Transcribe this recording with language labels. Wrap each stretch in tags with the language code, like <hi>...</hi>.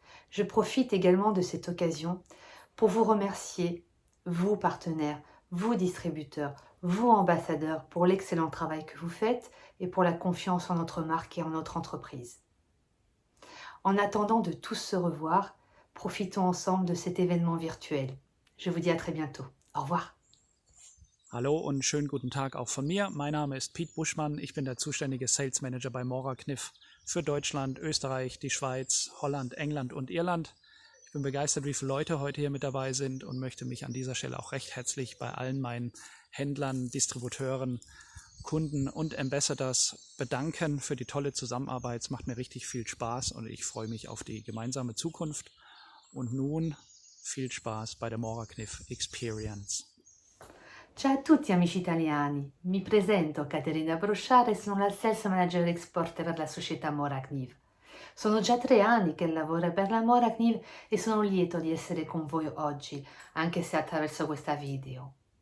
<fr>Je profite également de cette occasion pour vous remercier, vous partenaires, vous distributeurs, vous ambassadeurs pour l'excellent travail que vous faites et pour la confiance en notre marque et en notre entreprise. En attendant de tous se revoir, profitons ensemble de cet événement virtuel. Je vous dis à très bientôt. Au revoir.</fr> <de>Hallo und schönen guten Tag auch von mir. Mein Name ist Piet Buschmann. Ich bin der zuständige Sales Manager bei Morakniv für Deutschland, Österreich, die Schweiz, Holland, England und Irland. Ich bin begeistert, wie viele Leute heute hier mit dabei sind und möchte mich an dieser Stelle auch recht herzlich bei allen meinen Händlern, Distributeuren, Kunden und Ambassadors bedanken für die tolle Zusammenarbeit. Es macht mir richtig viel Spaß und ich freue mich auf die gemeinsame Zukunft. Und nun viel Spaß bei der Morakniv Experience.</de> <it>Ciao a tutti amici italiani, mi presento Caterina Brochard e sono la Sales Manager Export per la società Morakniv. Sono già 3 anni che lavoro per la Morakniv e sono lieto di essere con voi oggi, anche se attraverso questa video.</it>